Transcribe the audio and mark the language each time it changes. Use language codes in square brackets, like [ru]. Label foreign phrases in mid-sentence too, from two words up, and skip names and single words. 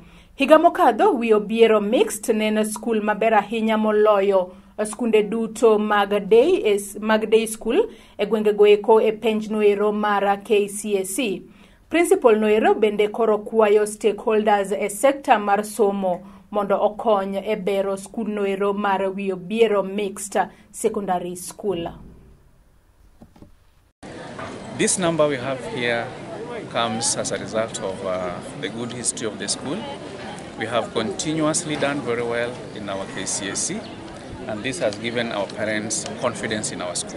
[luo] Higa mokadho Wiobiero mixed ne en skul maber ahinya moloyo skunde duto mag [en] day school [luo] e gwenge goeko e penj noero mar KCSE. Principal noero bende koro kwayo stakeholders e sekta mar somo mondo okony e bero skul noero mar Wiobiero mixed secondary school. [en] This number we have here comes as a result of the good history of the school. We have continuously done very well in our KCSE, and this has given our parents confidence in our school.